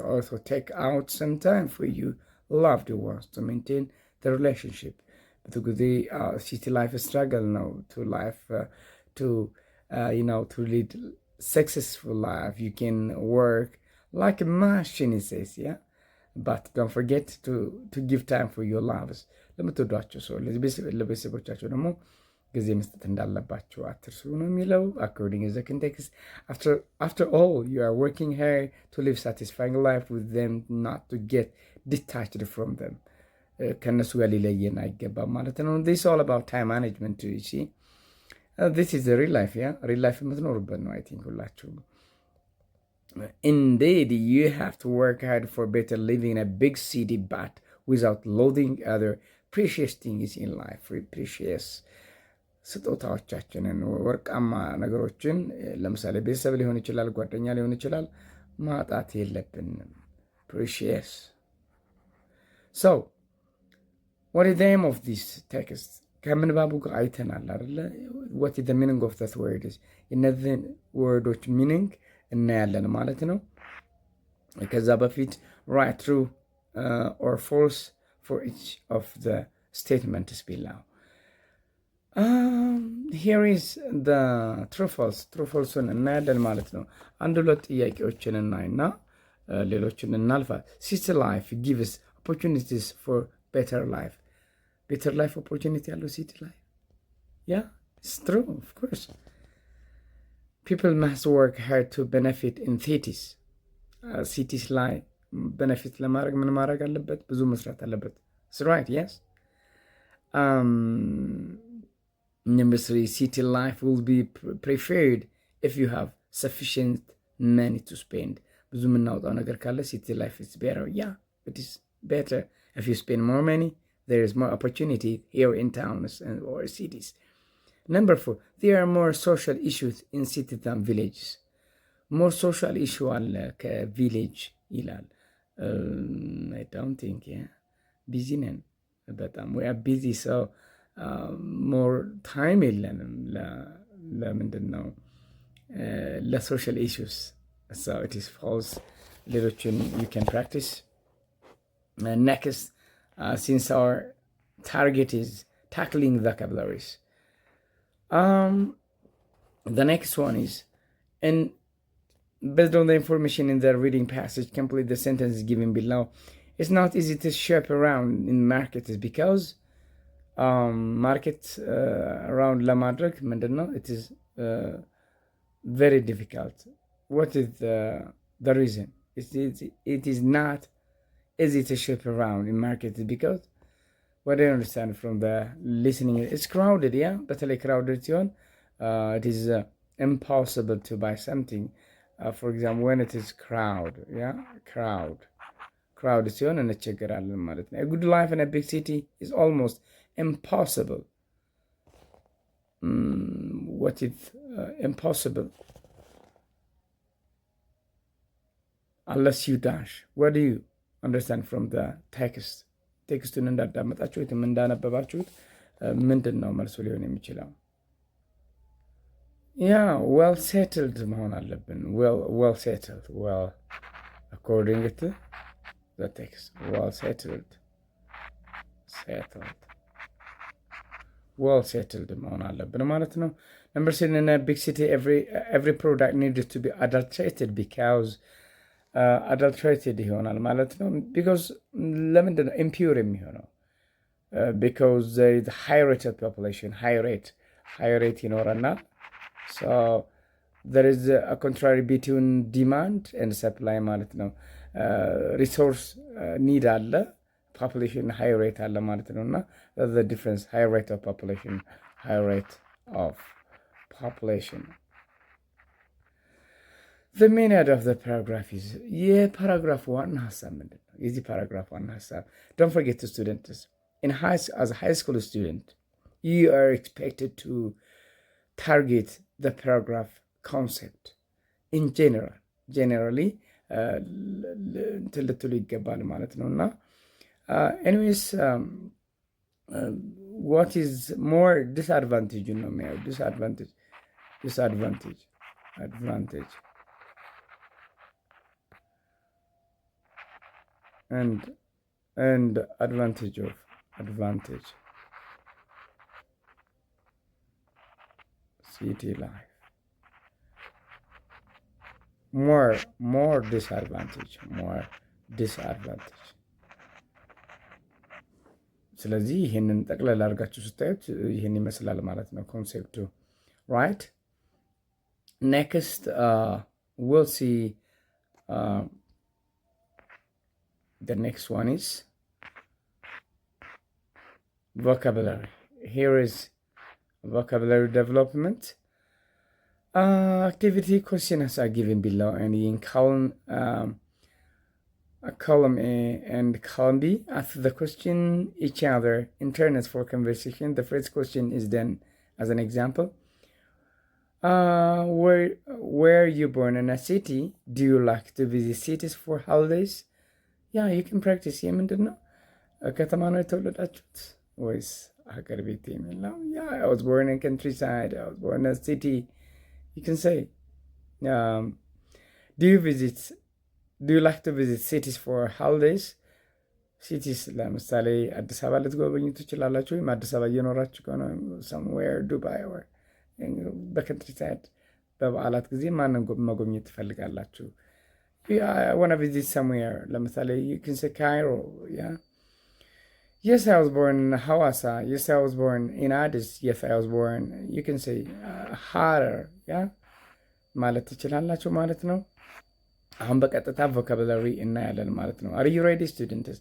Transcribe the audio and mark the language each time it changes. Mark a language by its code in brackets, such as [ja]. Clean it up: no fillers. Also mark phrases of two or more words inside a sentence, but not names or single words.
[en] Also, take out some time for you loved ones to maintain the relationship. But the city life struggle now to life to lead successful life. You can work like a machine, it says, yeah. But don't forget to give time for your loves. [am] ለምትወዷቸው ሰው ለቤተሰቦቻቸው ደግሞ ጊዜ መስጠት እንዳለባቸው አትርሱ ነው የሚለው። [en] according to the context, after all, you are working hard to live satisfying life with them, not to get detached from them. [am] ከነሱ ጋር ሊለየን አይገባም ማለት ነው። [en] this is all about time management too, you see. This is the real life, yeah. real life [am] የምትኖሩበት ነው [en] I think ሁላችሁም። Indeed, you have to work hard for better living in a big city, but without loathing other precious things in life. [am] Precious ስጦታዎቻችንን ወርቃማ ነገሮችን ለምሳሌ ቤተሰብ ሊሆን ይችላል፣ ጓደኛ ሊሆን ይችላል፣ ማጣት የለብንም። [en] precious So what is the aim of this text? [am] ከምንባቡ ጋር አይተናል አይደለ? [en] what is the meaning of that word is [am] እነዚህን ወርዶች ሚኒንግ እናያለን ማለት ነው። ከዛ በፊት [en] write true or false for each of the statements below. Here is the true false [am] እናያለን ማለት ነው። አንድ ሁለት ጥያቄዎችን እናይና ሌሎችን እናልፋል። [en] city life gives opportunities for better life opportunity ያለው city life. Yeah, it's true, of course. People must work hard to benefit in cities. [am] cities ላይ benefit ለማድረግ ምን ማድረግ አለበት? ብዙ መስራት አለበት. [en] That's right, yes. Number 3, city life will be preferred if you have sufficient money to spend. [am] ብዙ የምናወጣው ነገር ካለ [en] city life is better. Yeah, it is better if you spend more money. There is more opportunity here in towns or cities. Number 4, there are more social issues in cities than villages. More social issue [am] አለ ከቪሌጅ ይላል። [en] I don't think, yeah. busy [am] ነን በጣም [en] we are busy, so more time [am] የለንም ለምንድን ነው ለሶሻል [en] issues. So it is false. ሌሎችን you can practice. Next, since our target is tackling vocabularies, the next one is, and based on the information in the reading passage, complete the sentences given below. It's not easy to shop around in markets because market around [am] ለማድረግ ምንድን ነው? [en] It is very difficult. What is the reason? It is not easy to shop around in markets because what I understand from the listening, it's crowded, yeah? በተለይ crowded ሲሆን it is impossible to buy something. For example, when it is crowd, yeah? crowd [am] ሲሆን እንቸገራለን ማለት ነው። [en] A good life in a big city is almost impossible. What is impossible? Unless you dash. What do you understand from the text? [am] ቴክስቱን እንዳዳመጣችሁት እንዳነበባችሁት ምንድን ነው መልሱ ሊሆን የሚችለው? [en] Yeah, well settled [am] መሆን አለብን። [en] Well settled. Well, according to the text, well settled. Well settled [am] መሆን አለብን ማለት ነው። [en] Number 7, in a big city every product needed to be adulterated because adulterated [am] ይሆናል ማለት ነው። [en] because [am] ለምንድን ነው [en] impure የሚሆነው? because there is high rate of population, high rate ይኖረናል. So there is a contrary between demand and supply [am] ማለት ነው። [en] resource need አለ, population high rate [am] አለ ማለት ነው። እና [en] that's the difference, high rate of population, high rate of population. The main head of the paragraph is [am] የፓራግራፍ ዋና ሀሳብ ምንድን ነው? የዚህ ፓራግራፍ ዋና ሀሳብ [en] don't forget to students, as a high school student you are expected to target the paragraph concept in generally [am] ልትሉ ይገባል ማለት ነው። እና [en] anyways what is more disadvantage [am] ነው የሚያየው [en] disadvantage and advantage city life. More disadvantage. [am] ስለዚህ ይህንን ጠቅለል አድርጋችሁ ስታዩት ይህን ይመስላል ማለት ነው ኮንሴፕቱ። right? [en] Next we'll see the next one is vocabulary. Here is vocabulary development. Activity questions are given below, and in column A and column B, after the question each other in turns for conversation. The first question is then as an example. Were you born in a city? Do you like to visit cities for holidays? Yeah, you can practice here [am] ምንድን ነው ከተማ ነው የተወለዳችሁት ወይስ ሀገር ቤት የሚል ነው? [en] I was born in countryside. I was born in a city. You can say, do you like to visit cities for holidays? [am] ሲቲስ ለምሳሌ አዲስ አበባ ልትጎበኙ ትችላላችሁ፣ ወይም አዲስ አበባ እየኖራችሁ ከሆነ somewhere ዱባይ or በከንትሪሳይድ በበዓላት ጊዜ ማንን መጎብኘት ትፈልጋላችሁ? [en] I want to visit somewhere. ለምሳሌ you can say Cairo, yeah. Yes, I was born in Hawassa. Yes, I was born in Addis. Yes, I was born, you can say Harar, yeah. [am] ማለት ትችላላችሁ ማለት ነው። አሁን በቀጥታ ቮካቡላሪ እናያለን ማለት ነው። [en] Are you ready students?